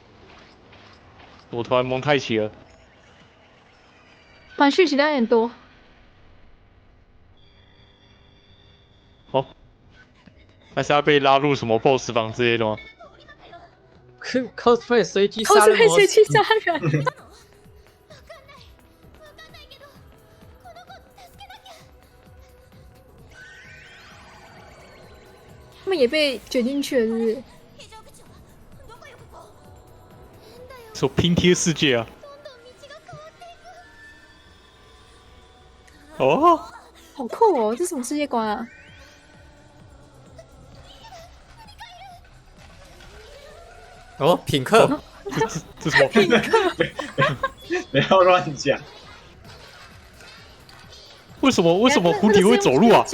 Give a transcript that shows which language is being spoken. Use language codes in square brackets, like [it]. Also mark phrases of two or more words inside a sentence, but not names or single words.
[zh] 我突然蒙太奇了。反讯息量有点多。哦，还是要被拉入什么 BOSS 房之类的吗？ cosplay 随机偷杀人魔吃被随机杀人。 [ja] わかんないけど、この子助けなきゃ。 [zh] 他们也被卷进去了，是不是？ [ja] 非常口はどこよここ。変だよ。 [zh] 说拼贴世界啊！ [ja] どんどん道が変わっていく。哦， [zh] 好酷哦！这是什么世界观啊？哦，品客。这什么？不要乱讲。为什么蝴蝶会走路啊？